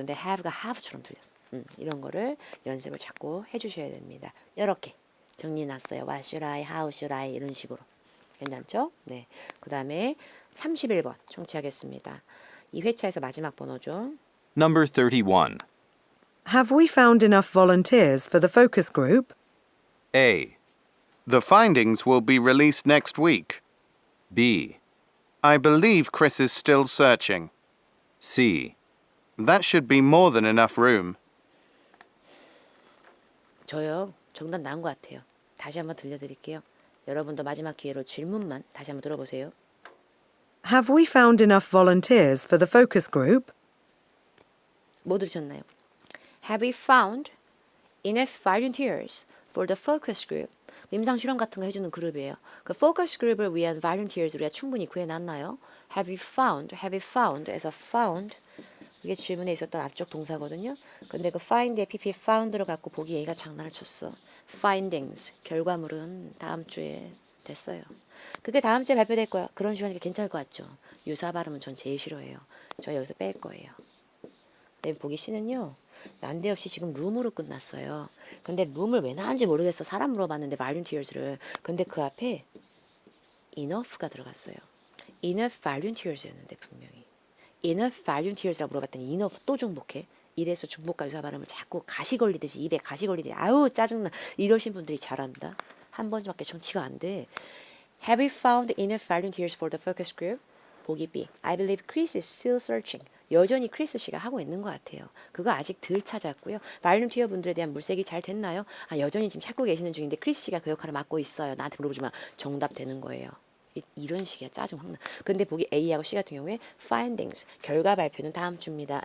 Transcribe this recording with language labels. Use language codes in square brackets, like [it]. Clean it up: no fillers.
[ko] 근데 have가 have처럼 들렸어. 이런 거를 연습을 자꾸 해주셔야 됩니다. 이렇게 정리해놨어요. [en] What should I, how should I [ko] 이런 식으로. 괜찮죠? 네. 그 다음에 31번 청취하겠습니다. 이 회차에서 마지막 번호죠. [en] Number 31. Have we found enough volunteers for the focus group? A. The findings will be released next week. B. I believe Chris is still searching. C. That should be more than enough room. [ko] 저요. 정답 나온 것 같아요. 다시 한번 들려드릴게요. 여러분도 마지막 기회로 질문만 다시 한번 들어보세요. [en] Have we found enough volunteers for the focus group? [ko] 뭐 들으셨나요? [en] Have we found enough volunteers for the focus group? [ko] 임상 실험 같은 거 해주는 그룹이에요. 그 focus group을 위한 volunteers 우리가 충분히 구해놨나요? [en] Have we found [ko] 에서 found 이게 질문에 있었던 앞쪽 동사거든요. 근데 그 find에 pp found를 갖고 보기 얘가 장난을 쳤어. findings 결과물은 다음 주에 됐어요. 그게 다음 주에 발표될 거야. 그런 식으로 하니까 괜찮을 것 같죠. 유사 발음은 전 제일 싫어해요. 저 여기서 뺄 거예요. 네, 보기 C는요. 난데없이 지금 룸으로 끝났어요. 근데 룸을 왜 나왔는지 모르겠어. 사람 물어봤는데 volunteers를. 근데 그 앞에 enough가 들어갔어요. enough volunteers였는데 분명히. enough volunteers라고 물어봤더니 enough 또 중복해. 이래서 중복과 유사 발음을 자꾸 가시 걸리듯이 입에 가시 걸리듯이 아우 짜증나. 이러신 분들이 잘한다. 한 번밖에 정치가 안 돼. [en] Have we found enough volunteers for the focus group? [ko] 보기 B. [en] I believe Chris is still searching. [ko] 여전히 크리스 씨가 하고 있는 것 같아요. 그거 아직 덜 찾았고요. 발렌티어 분들에 대한 물색이 잘 됐나요? 여전히 지금 찾고 계시는 중인데 크리스 씨가 그 역할을 맡고 있어요. 나한테 물어보지만 정답 되는 거예요. 이런 식이야. 짜증 확 나. 근데 보기 A하고 C 같은 경우에 findings, 결과 발표는 다음 주입니다.